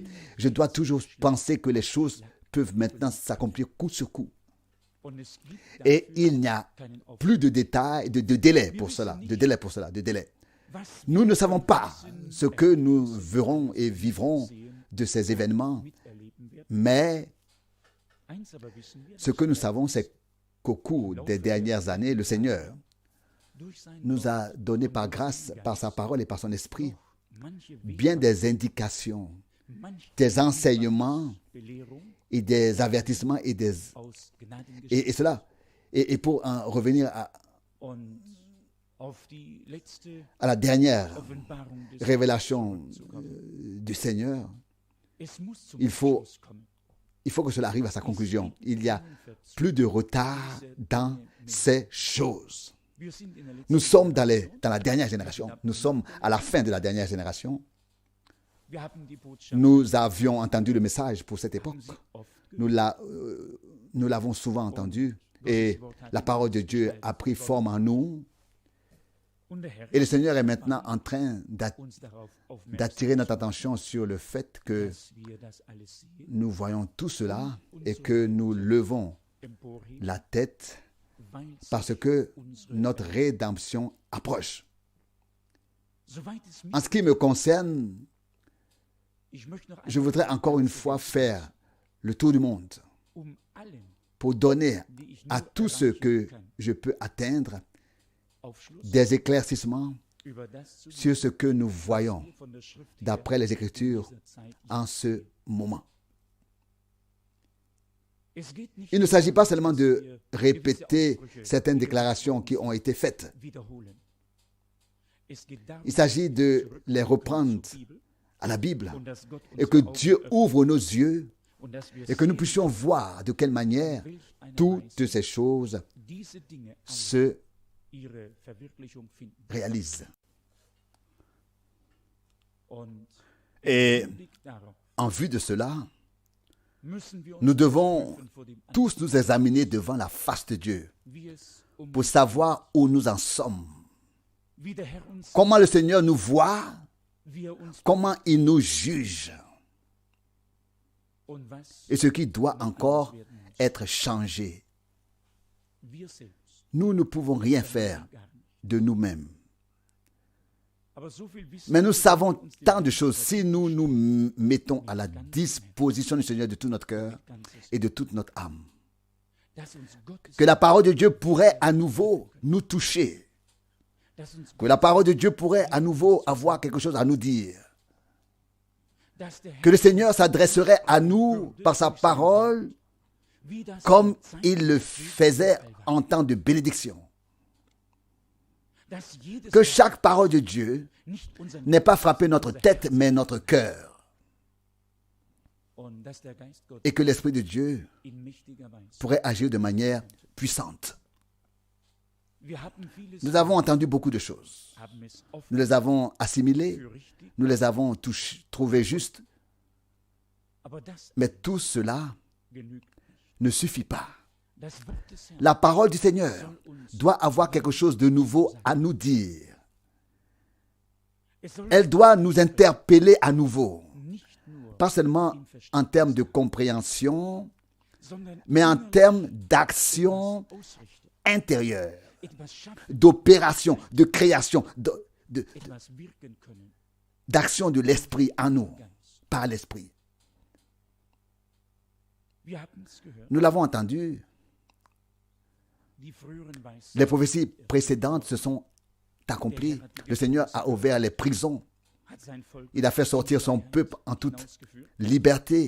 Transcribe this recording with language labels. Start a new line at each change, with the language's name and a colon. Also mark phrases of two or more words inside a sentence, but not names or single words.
French: Je dois toujours penser que les choses peuvent maintenant s'accomplir coup sur coup.
German: und es gibt
French: Et
German: dafür
French: il n'y a
German: keinen Aufwand.
French: plus de détails, de délai pour cela, de délai.
German: Was
French: Nous ne savons pas ce que nous verrons et vivrons de ces événements,
German: miterleben werden.
French: mais
German: Eins aber wissen wir,
French: ce que nous savons, c'est qu'au cours des dernières années, le Seigneur
German: durch sein
French: nous
German: Wort
French: a donné par grâce, par sa parole et par son esprit,
German: manche
French: bien des indications,
German: manche
French: des enseignements
German: Belehrung
French: et des avertissements et
German: aus Gnadengeschenk
French: et cela. Et pour en revenir
German: und auf die letzte
French: à la dernière
German: Offenbarung des
French: révélation
German: zurückzukommen.
French: du Seigneur,
German: Es muss zum
French: il faut-
German: Abschluss kommen.
French: il faut que cela arrive à sa conclusion. Il y a plus de retard dans ces choses.
German: Wir sind in der letzten
French: Nous sommes dans la dernière génération. Nous sommes à la fin de la dernière génération.
German: Wir haben die Botschaft
French: Nous avions entendu le message pour cette époque.
German: haben sie oft
French: Nous l'avons souvent entendu. Et la parole de Dieu a pris forme en nous.
German: und der Herr
French: Et le Seigneur est maintenant en train
German: uns darauf aufmerksam,
French: d'attirer notre attention sur le fait que
German: dass wir das alles sehen,
French: nous voyons tout cela et que nous levons
German: emporheben,
French: la tête
German: weil
French: parce
German: sich
French: que
German: unsere
French: notre rédemption approche.
German: Soweit es mich
French: En ce qui me concerne,
German: ich möchte noch
French: je voudrais encore une fois faire le tour du monde
German: allen,
French: pour donner
German: die ich
French: à
German: nur
French: tous ceux que
German: erreichen kann,
French: je peux atteindre
German: Aufschluss
French: des éclaircissements
German: über das zu
French: sur ce que nous voyons
German: geben, von der Schrift her
French: d'après les
German: in
French: Écritures
German: dieser Zeit.
French: en ce moment.
German: Es geht nicht
French: Il ne s'agit pas seulement
German: dass
French: de
German: wir gewisse
French: répéter
German: Aussprüche
French: certaines déclarations qui ont été faites.
German: wiederholen. Es geht darum,
French: Il s'agit de
German: zurückzukommen
French: les reprendre
German: zur Bibel
French: à la Bible
German: und dass Gott
French: et
German: unsere
French: que
German: Augen
French: Dieu
German: öffnet
French: ouvre nos yeux
German: und dass wir
French: et que nous
German: sehen,
French: puissions voir de quelle manière
German: welch eine
French: toutes
German: Weise
French: ces choses
German: diese Dinge alle
French: se
German: ihre Verwirklichung finden.
French: réalisent.
German: Und
French: Et
German: im Blick darauf
French: en vue de cela,
German: müssen wir uns
French: nous devons
German: prüfen vor dem
French: tous nous examiner devant la face de Dieu
German: wie es
French: pour savoir où nous en sommes.
German: wie der Herr uns
French: Comment le Seigneur nous voit,
German: wie uns
French: comment il nous juge
German: und was
French: et ce qui doit encore être changé.
German: wir selbst
French: Nous ne pouvons rien faire
German: gar nicht.
French: de nous-mêmes.
German: Aber so viel wissen
French: Mais nous
German: wir,
French: savons
German: wenn wir uns dem
French: tant de
German: Herrn
French: choses si nous nous mettons à la disposition du Seigneur de tout notre cœur
German: mit ganzes
French: et de toute notre âme.
German: dass uns Gottes
French: Que la parole de Dieu pourrait à nouveau nous toucher.
German: dass uns
French: Que la parole de Dieu pourrait à nouveau avoir quelque chose à nous dire.
German: dass der
French: Que le
German: Herr
French: Seigneur s'adresserait à nous par sa parole
German: wie das
French: comme
German: in Zeiten
French: il le
German: des
French: faisait
German: Friedens war.
French: en temps de bénédiction.
German: Dass jedes
French: Que
German: Wort
French: chaque parole de Dieu
German: nicht unseren
French: n'ait pas frappé notre tête, mais notre cœur.
German: und dass der Geist Gottes
French: Et que l'Esprit de Dieu
German: in mächtiger Weise.
French: pourrait agir de manière puissante.
German: Wir haben vieles
French: Nous avons entendu beaucoup de choses.
German: haben es oft
French: Nous les avons assimilées,
German: für richtig,
French: nous les avons trouvées justes,
German: aber das
French: mais tout cela
German: genügt nicht.
French: ne suffit pas.
German: Das Wort des Herrn
French: La parole du Seigneur
German: soll uns
French: doit avoir quelque chose de nouveau à nous dire.
German: es soll
French: Elle doit nous interpeller à nouveau,
German: nicht nur
French: pas seulement en termes de compréhension,
German: sondern
French: mais en
German: innerlich
French: termes d'action
German: ausrichten,
French: intérieure,
German: etwas schaffen,
French: d'opération, de création,
German: etwas wirken können,
French: d'action de l'esprit en nous,
German: ganz.
French: par l'esprit.
German: Wir haben es gehört,
French: Nous l'avons entendu,
German: die früheren Weissagen,
French: les prophéties précédentes se sont accomplies. Le Seigneur a ouvert les prisons.
German: hat sein Volk
French: Il a fait sortir son peuple en toute
German: hinausgeführt,
French: liberté.